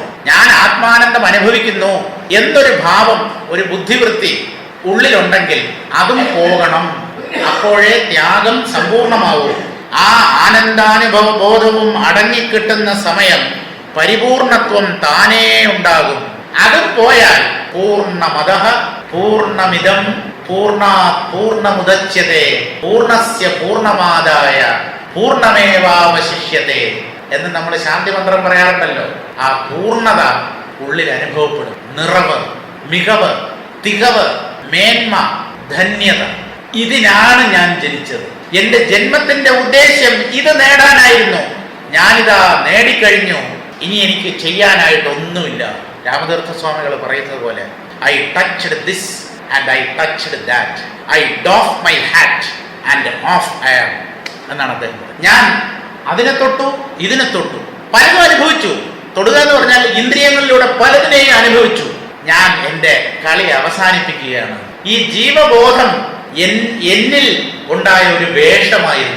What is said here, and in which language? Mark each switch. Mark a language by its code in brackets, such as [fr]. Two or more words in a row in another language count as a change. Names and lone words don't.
[ml] ഞാൻ ആത്മാനന്ദം അനുഭവിക്കുന്നു എന്നൊരു ഭാവം, ഒരു ബുദ്ധിവൃത്തി ഉള്ളിലുണ്ടെങ്കിൽ അതും പോകണം. അപ്പോഴേ ത്യാഗം സമ്പൂർണമാവും. ആ ആനന്ദാനുഭവ ബോധവും അടങ്ങിക്കിട്ടുന്ന സമയം പരിപൂർണത്വം താനേ ഉണ്ടാകും. അത് പോയാൽ [sa] പൂർണ്ണമദഃ പൂർണ്ണമിദം പൂർണ്ണാത് പൂർണ്ണമുദച്യതേ പൂർണ്ണസ്യ പൂർണ്ണമാദായ പൂർണ്ണമേവാവശിഷ്യതേ [ml] എന്ന് നമ്മൾ ശാന്തി മന്ത്രം പറയാറുണ്ടല്ലോ. ആ പൂർണ്ണത ഉള്ളിൽ അനുഭവപ്പെടും. നിറവ്, മികവ്, തികവ്, മേന്മ, ധന്യത, ഇതിനാണ് ഞാൻ ജനിച്ചത്. എന്റെ ജന്മത്തിന്റെ ഉദ്ദേശ്യം ഇത് നേടാനായിരുന്നു. ഞാനിതാ നേടിക്കഴിഞ്ഞു. ഇനി എനിക്ക് ചെയ്യാനായിട്ടൊന്നുമില്ല. രാമതീർത്ഥസ്വാമികൾ പറയുന്നത് പോലെ [en] I touched this and I touched that, I doff my hat and off I am [ml] എന്നാണ് അദ്ദേഹം. ഞാൻ അതിനെ തൊട്ടു, ഇതിനെ തൊട്ടു, പലതും അനുഭവിച്ചു. തൊടുക എന്ന് പറഞ്ഞാൽ ഇന്ദ്രിയങ്ങളിലൂടെ പലതിനെയും അനുഭവിച്ചു. ഞാൻ എൻ്റെ കളി അവസാനിപ്പിക്കുകയാണ്. ഈ ജീവബോധം എന്നിൽ ഉണ്ടായ ഒരു വേഷമായിരുന്നു.